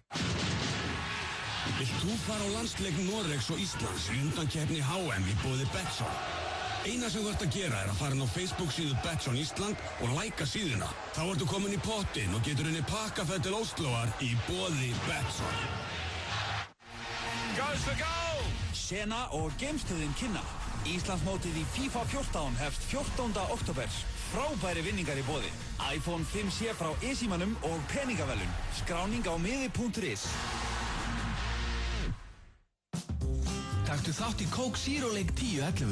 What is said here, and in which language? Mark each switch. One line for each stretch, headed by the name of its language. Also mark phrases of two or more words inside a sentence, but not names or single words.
Icelandic: Vilt þú fara á landsleik Noregs og Íslands í undankeppni HM í boði Betsson? Eina sem þú ert að gera er að fara inn á Facebook-síðu Betsson Ísland og læka síðuna. Þá ertu komin í pottinn og getur henni pakkaferð til Óslóar í boði Betsson.
English: Goes for goal!
Icelandic: Sena og geimstöðin kynna. Íslandsmótið í FIFA 14 hefst 14. október. Frábæri vinningar í boði. iPhone 5C frá e-símanum og peningavellun. Skráning á miði.is. Taktu þátt í Coke Zero leik 10-11.